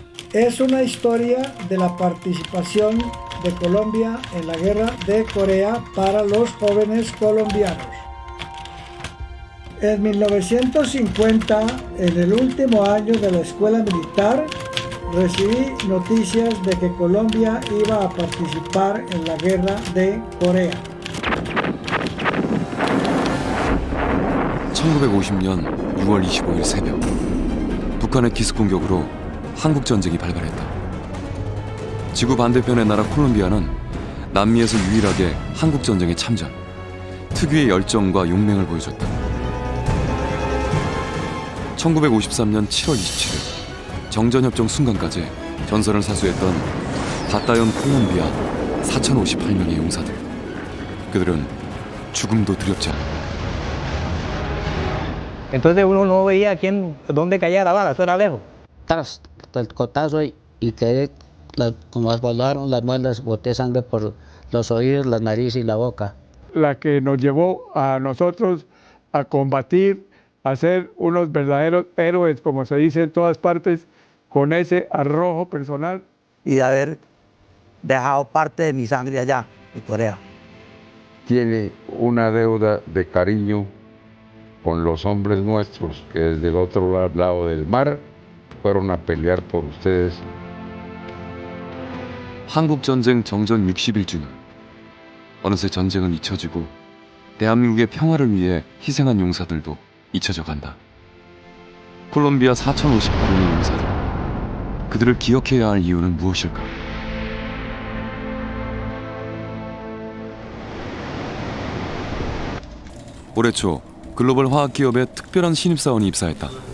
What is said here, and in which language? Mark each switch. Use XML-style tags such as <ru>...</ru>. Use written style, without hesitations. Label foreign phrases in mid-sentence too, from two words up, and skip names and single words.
<es>Es una historia de la participación de Colombia en la guerra de Corea para los jóvenes colombianos. En 1950, en el último año de la escuela militar, recibí noticias de que Colombia iba a participar en la guerra de Corea.</es> <ko>1950년 6월 25일 새벽, 북한의 기습 공격으로 한국 전쟁이 발발했다. 지구 반대편의 나라 콜롬비아는 남미에서 유일하게 한국 전쟁에 참전, 특유의 열정과 용맹을 보여줬다. 1953년 7월 27일 정전협정 순간까지 전선을 사수했던 바타연 콜롬비아 4,058명의 용사들. 그들은 죽음도 두렵지 않았다.</ko> <es>Entonces uno no veía dónde caía la bala, eso era lejos. Tras el cotazo y quedé, como volaron las muelas, boté sangre por los oídos, la nariz y la boca. La que nos llevó a nosotros a combatir, a ser unos verdaderos héroes, como se dice en todas partes, con ese arrojo personal. Y de haber dejado parte de mi sangre allá, en Corea. Tiene una deuda de cariño con los hombres nuestros que desde el otro lado del mar fueron a pelear por ustedes.</es> <ko>한국 전쟁 정전 60일 중 어느새 전쟁은 잊혀지고 대한민국의 평화를 위해 희생한 용사들도 잊혀져 간다. 콜롬비아 4,058명의 용사들. 그들을 기억해야 할 이유는 무엇일까? 올해 초 글로벌 화학 기업에 특별한 신입사원이 입사했다.</ko>